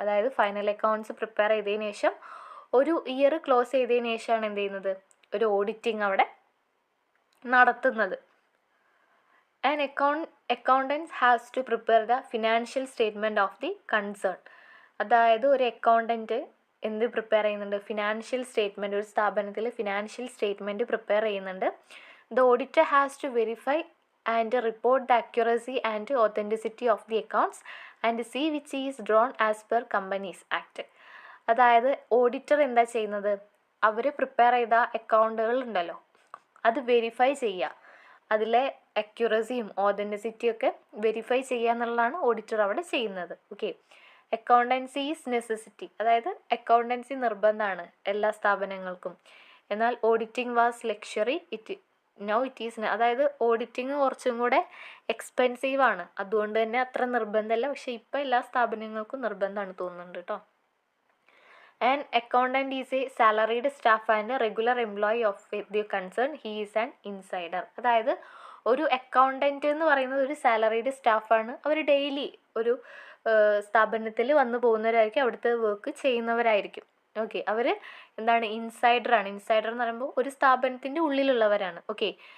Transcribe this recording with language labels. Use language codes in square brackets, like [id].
[ml] അതായത് final accounts prepare ചെയ്തതിന് ശേഷം ഒരു ഇയർ ക്ലോസ് ചെയ്തതിന് ശേഷമാണ് എന്ത് ചെയ്യുന്നത്, ഒരു ഓഡിറ്റിംഗ് അവിടെ നടത്തുന്നത്. [en] An accountants has to prepare the financial statement of the concern. [ml] അതായത് ഒരു അക്കൗണ്ടൻറ്റ് എന്ത് പ്രിപ്പയർ ചെയ്യുന്നുണ്ട്, ഫിനാൻഷ്യൽ സ്റ്റേറ്റ്മെൻറ്റ്, ഒരു സ്ഥാപനത്തിൽ ഫിനാൻഷ്യൽ സ്റ്റേറ്റ്മെൻറ്റ് പ്രിപ്പയർ ചെയ്യുന്നുണ്ട്. [en] The auditor has to verify and report the accuracy and authenticity of the accounts and see which is drawn as per Companies Act. [ml] അതായത് auditor എന്താ ചെയ്യുന്നത്, അവർ prepare ചെയ്ത അക്കൗണ്ടുകൾ ഉണ്ടല്ലോ അത് വെരിഫൈ ചെയ്യുക, അതിലെ അക്യുറസിയും ഓതൻറ്റിസിറ്റിയും ഒക്കെ വെരിഫൈ ചെയ്യുക എന്നുള്ളതാണ് ഓഡിറ്റർ അവിടെ ചെയ്യുന്നത്. ഓക്കെ. [en] accountancy is necessity, [ml] അതായത് അക്കൗണ്ടൻസി നിർബന്ധമാണ് എല്ലാ സ്ഥാപനങ്ങൾക്കും. എന്നാൽ [en] auditing was luxury, it is, [ml] അതായത് ഓഡിറ്റിംഗ് കുറച്ചും കൂടെ എക്സ്പെൻസീവ് ആണ്, അതുകൊണ്ട് തന്നെ അത്ര നിർബന്ധമല്ല. പക്ഷേ ഇപ്പോൾ എല്ലാ സ്ഥാപനങ്ങൾക്കും നിർബന്ധമാണ് തോന്നുന്നുണ്ട് കേട്ടോ. [en] An accountant is a salaried staff and a regular employee of the concern. He is an insider. [ml] അതായത് ഒരു അക്കൗണ്ടൻറ്റ് എന്ന് പറയുന്നത് ഒരു സാലറീഡ് സ്റ്റാഫാണ്. അവർ ഡെയിലി ഒരു സ്ഥാപനത്തിൽ വന്നു പോകുന്നവരായിരിക്കും, അവിടുത്തെ വർക്ക് ചെയ്യുന്നവരായിരിക്കും. ഓക്കെ. അവർ എന്താണ്, ഇൻസൈഡറാണ്. ഇൻസൈഡർ എന്ന് പറയുമ്പോൾ ഒരു സ്ഥാപനത്തിൻ്റെ ഉള്ളിലുള്ളവരാണ്. ഓക്കെ.